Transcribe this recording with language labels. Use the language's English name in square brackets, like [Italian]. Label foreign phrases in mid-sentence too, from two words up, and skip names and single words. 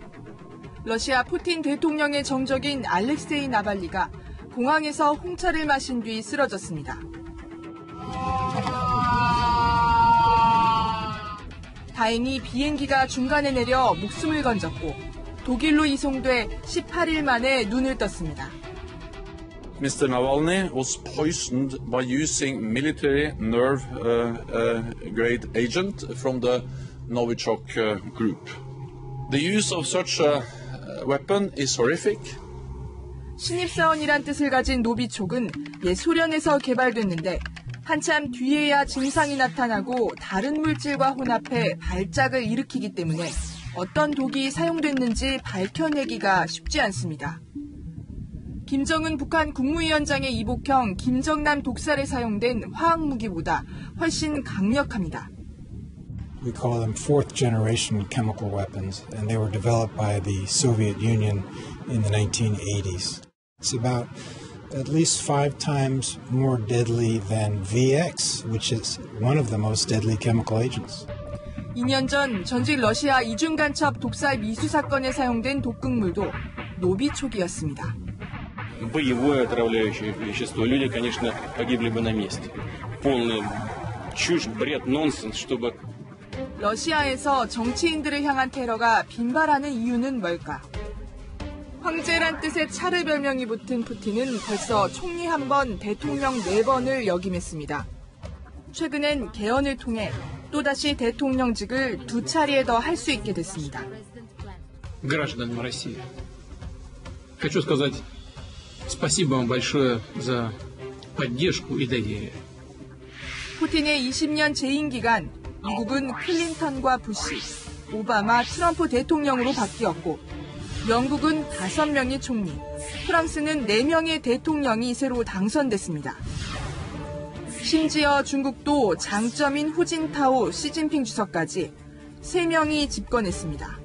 [Korean] 러시아 푸틴 대통령의 정적인 알렉세이 나발리가 공항에서 홍차를 마신 뒤 쓰러졌습니다. 다행히 비행기가 중간에 내려 목숨을 건졌고 독일로 이송돼 18일 만에 눈을 떴습니다. [English] Mr. Navalny was poisoned by using military nerve grade agent from the Novichok group. The use of such a weapon is horrific. [Korean] 신입사원이란 뜻을 가진 노비촉은 옛 소련에서 개발됐는데 한참 뒤에야 증상이 나타나고 다른 물질과 혼합해 발작을 일으키기 때문에 어떤 독이 사용됐는지 밝혀내기가 쉽지 않습니다. 김정은 북한 국무위원장의 이복형 김정남 독살에 사용된 화학무기보다 훨씬 강력합니다. We call them fourth generation chemical weapons, and they were developed by the Soviet Union in the 1980s. It's about at least 5 times more deadly than VX, which is one of the most deadly chemical agents. 2년 전 전직 러시아 이중간첩 독살 미수 사건에 사용된 독극물도 노비촉이었습니다. [Russian] Боевое отравляющее вещество. Люди, конечно, погибли бы на месте. Полная чушь, бред, нонсенс, чтобы... [Korean] 러시아에서 정치인들을 향한 테러가 빈발하는 이유는 뭘까? 황제란 뜻의 차르 별명이 붙은 푸틴은 벌써 총리 1번, 대통령 4번을 역임했습니다. 최근엔 개헌을 통해 또다시 대통령직을 2차례 더 할 수 있게 됐습니다. [Russian] Гражданам России, хочу сказать спасибо вам большое за поддержку и доверие. [Korean] 푸틴의 20년 재임 기간, 미국은 클린턴과 부시, 오바마, 트럼프 대통령으로 바뀌었고 영국은 5명의 총리, 프랑스는 4명의 대통령이 새로 당선됐습니다. 심지어 중국도 장점인 후진타오, 시진핑 주석까지 3명이 집권했습니다.